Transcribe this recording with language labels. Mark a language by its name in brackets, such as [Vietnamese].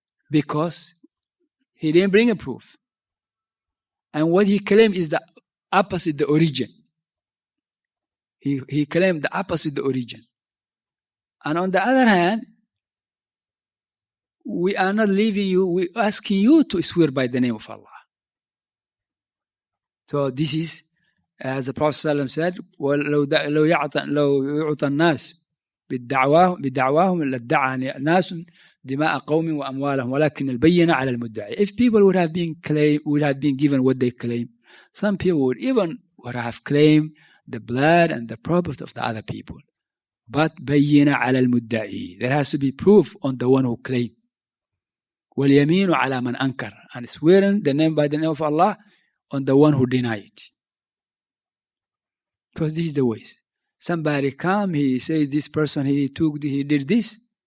[English] Because he didn't bring a proof. And what he claimed is the opposite the origin. He claimed the opposite the origin. And on the other hand, we are not leaving you, we are asking you to swear by the name of Allah. So this is, as the Prophet ﷺ said, [Arabic] لو يعطى الناس بدعواهم لادعى الناس دماء قوم وأموالهم ولكن البينة على المدعي. [English] If people would have been given what they claim, some people would have claimed the blood and the property of the other people. But [Arabic] بينة على المدعي. [English] There has to be proof on the one who claimed. [Arabic] واليمين على من أنكر. [English] And swearing the name by the name of Allah on the one who denied it. Because this is the ways. Somebody come, he says this person, he did this.